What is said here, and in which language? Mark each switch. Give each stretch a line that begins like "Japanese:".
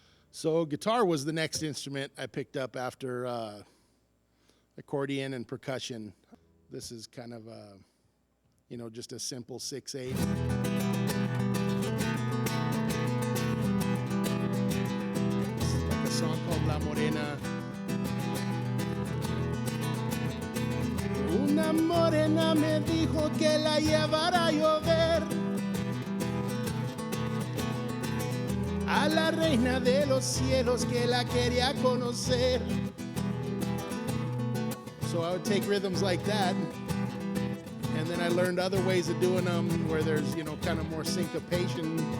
English: So guitar was the next instrument I picked up after accordion and percussion. This is kind of just a simple 6/8. This is like a song called La Morena.
Spanish: Una morena me dijo que la llevara a llover. A la reina de los cielos que la quería conocer.
English: So I would take rhythms like that, and then I learned other ways of doing them where there's, kind of more syncopation.